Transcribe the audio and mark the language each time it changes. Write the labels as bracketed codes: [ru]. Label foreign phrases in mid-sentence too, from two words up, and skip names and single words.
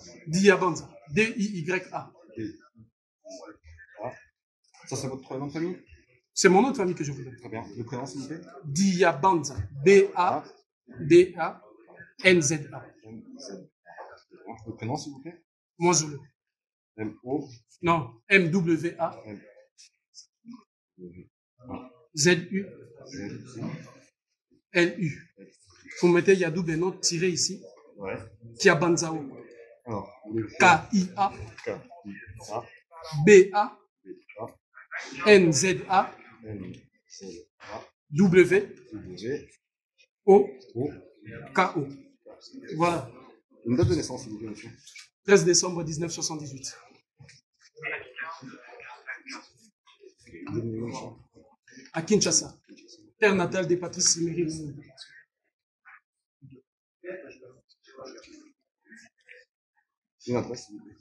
[fr] Diabanza. D-I-Y-A. Ça, c'est votre nom de famille? C'est mon nom de famille que je vous donne. Très bien. Le prénom, s'il vous plaît? Diabanza. B-A-D-A-N-Z-A. Le prénom, s'il vous plaît? Mozulu. M-O? Non, M-W-A. Z-U. L-U. Vous mettez Yadou Beno tiré ici. Ouais. Kiabanzao. Alors, K-I-A. K-I-A. B-A. N-Z-A. W. O. K-O. Voilà. Une date de naissance, s'il vous plaît, monsieur. 13 décembre 1978. À Kinshasa. Terre natale des Patrice Emery Lumumba. Une adresse, s'il vous plaît.